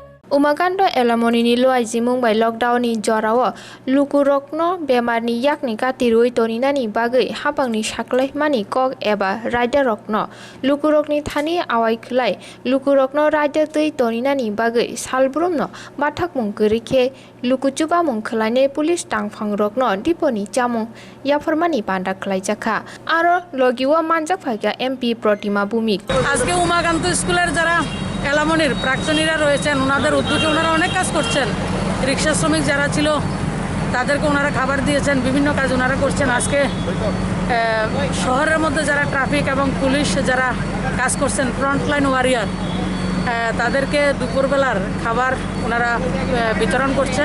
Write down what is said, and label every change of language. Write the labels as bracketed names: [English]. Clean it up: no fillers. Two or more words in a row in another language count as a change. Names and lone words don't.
[Kok Borok] उमाकान्ड एलामनिनि लोआइजि मुंबाइ लकडाउननि जराव लुकुरकनो बेमारनि याकनि कातिरुइ तनिनानि बागै हाबांनि साख्लायमानि कक एबा रायदारकनो लुकुरकनि थानि आवायखोलाय लुकुरकनो रायदा तै तनिनानि बागै सालब्रुमनो बाथाक मुं गैरिखे लुकुचुबा मुं खोलायने पुलिस टांफांरकनो दिपनि चामुं याफरमानि बान्दा खोलायजाखा आरो लगिवा मानजाक फाइका एमपि प्रतिमा भूमिक [Bangla] আজকে উমাকান্ত স্কুলের যারা এলামনির প্রাক্তনীরা রয়েছেন ওনাদের উদ্যোগে ওনারা অনেক কাজ করছেন। রিক্সা শ্রমিক যারা ছিল তাদেরকে ওনারা খাবার দিয়েছেন, বিভিন্ন কাজ ওনারা করছেন। আজকে শহরের মধ্যে যারা ট্রাফিক এবং পুলিশ যারা কাজ করছেন, [English] frontline warrior, [Bangla] তাদেরকে দুপুরবেলার খাবার ওনারা বিতরণ করছেন।